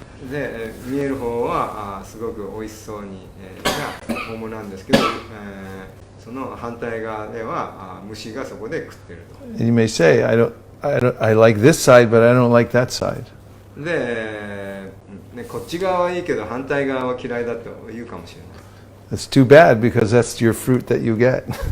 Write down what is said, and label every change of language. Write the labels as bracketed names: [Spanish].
[Japanese] で見える方はすごく美味しそうにな桃なんですけど、その反対側では虫がそこで食ってると。 [English] And you may say, I like this side, but I don't like that side. [Japanese] で、こっち側はいいけど反対側は嫌いだと言うかもしれない。 [English] That's too bad because that's your fruit that you get.